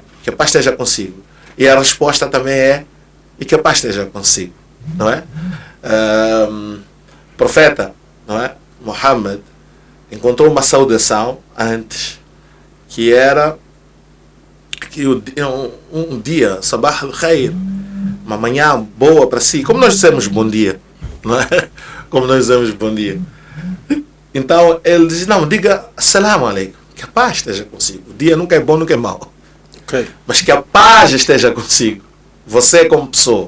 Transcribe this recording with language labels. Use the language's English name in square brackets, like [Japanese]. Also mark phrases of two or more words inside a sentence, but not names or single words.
[Portuguese] Que a paz esteja consigo. E a resposta também é, e que a paz esteja consigo, não é? Profeta, não é? Muhammad encontrou uma saudação antes que era que um dia, [Arabic] صباح الخير, [Portuguese] uma manhã boa para si, como nós dizemos bom dia, não é? Como nós dizemos bom dia. Então ele diz, não, diga [Arabic] السلام عليكم, [Portuguese] que a paz esteja consigo. O dia nunca é bom, nunca é mau. Okay. Mas que a paz esteja consigo. Você como pessoa.